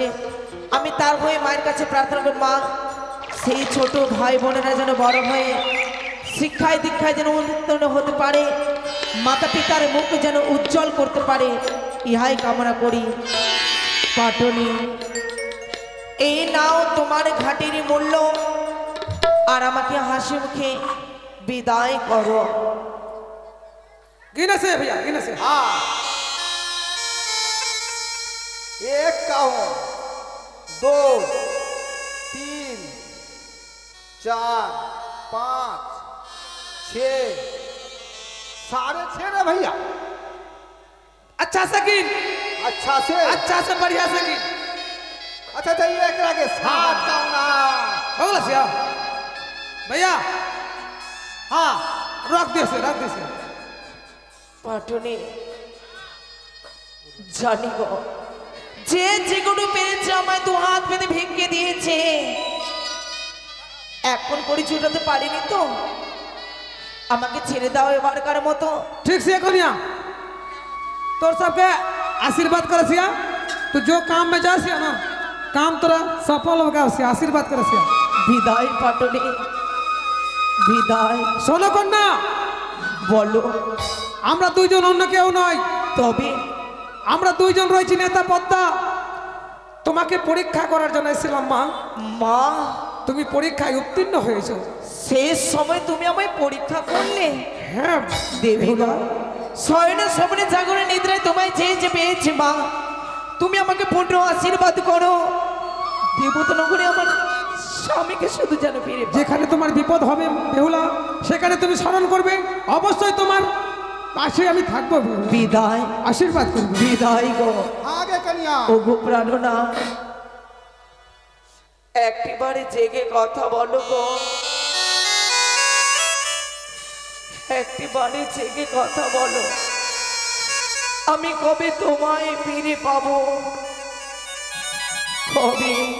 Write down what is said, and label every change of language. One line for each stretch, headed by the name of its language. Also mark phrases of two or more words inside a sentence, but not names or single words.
Bangla: আমি তার হয়ে মায়ের কাছে প্রার্থনা করি মা সেই ছোট ভাই বোনেরা যেন বড় হয়ে শিক্ষায় দীক্ষায় যেন উন্নীত হতে পারে, মাতা পিতার মুখ যেন উজ্জ্বল করতে পারে, ইহাই কামনা করি। পাটনি এই নাও তোমার ঘাটের মূল্য আর আমাকে হাসি মুখে বিদায় করো।
Bhojpuri: गिने से भैया गिने से। हाँ 51 2 3 4 5 6 6.5 रे भैया। अच्छा से गिन, अच्छा से अच्छा से बढ़िया से गिन। अच्छा तो ये एकरा के 7 का ना हो गया सिया भैया। हाँ रख दे से रख दे से।
Bangla: পাটনি জানি গো যে যেগুলো পেরেছে আমায় 2 হাত বেঁধে ভিক্ষে দিয়েছে। এখন পরিচয় হতে পারিনি তো আমাকে ছেড়ে দাও এবারকার মতো।
Bhojpuri: ठीक से कनिया तोर सबके आशीर्वाद कर सिया। तू जो काम में जा सिया ना काम तोरा सफल होगा सिया। आशीर्वाद कर सिया।
Bangla: বিদায় পাটনি বিদায়। শোনো কন্যা বলো আমরা দুইজন অন্য কেউ নয়। তবে আমরা দুইজন রয়েছি নেতা পদ্মা। তোমাকে পরীক্ষা করার জন্য এসেছিলাম মা। মা তুমি পরীক্ষায় উত্তীর্ণ হয়েছো। শেষ সময় তুমি আমায় পরীক্ষা করলে। হ্যাঁ দেবী না শয়নে স্বপ্নে জাগরণে নিদ্রায় তোমায় চেয়ে পেয়েছি মা। তুমি আমাকে পূর্ণ আশীর্বাদ করো। দেবতা নগরে আমার স্বামীকে শুধু যেন ফিরে পাই। যেখানে তোমার বিপদ হবে বেহুলা সেখানে তুমি স্মরণ করবে। অবশ্যই তোমার পাশে আমি থাকবো। বিদায় আশীর্বাদ করবে। বিদায় গো।
Bhojpuri: आगे कन्या
Bangla: ও গো প্রাণনা একটিবারে জেগে কথা বলো গো। একটিবারে জেগে কথা বলো। আমি কবে তোমায় ফিরে পাবো? কবে?